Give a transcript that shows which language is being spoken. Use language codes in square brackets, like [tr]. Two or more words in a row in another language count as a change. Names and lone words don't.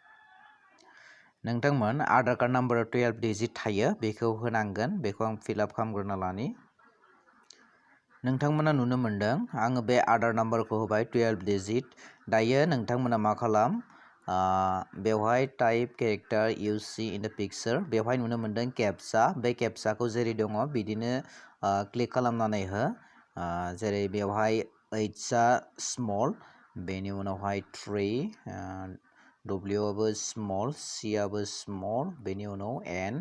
[brx] नोंथांमोन आधार कार्ड नाम्बारा 12 डिजिट थायो, बेखौ होनांगोन। बेखौ आं फिलआप खालामग्रोना लानि। नोंथांमोना नुनो मोनदों आङो बे आधार नाम्बारखौ होबाय 12 डिजिट। दायो नोंथांमोना मा खालाम, बेवहाय [en] type character you see in the picture. [brx] बेवहाय नुनो मोनदों केप्चा। बे केप्चाखौ जेरै दङ बिदिनो क्लिक खालामनानै हो। जेरै बेवहाय H-आ स्मल, बेनि उनावहाय 3, W-आबो स्मल, C-आबो स्मल, बेनि उनाव N।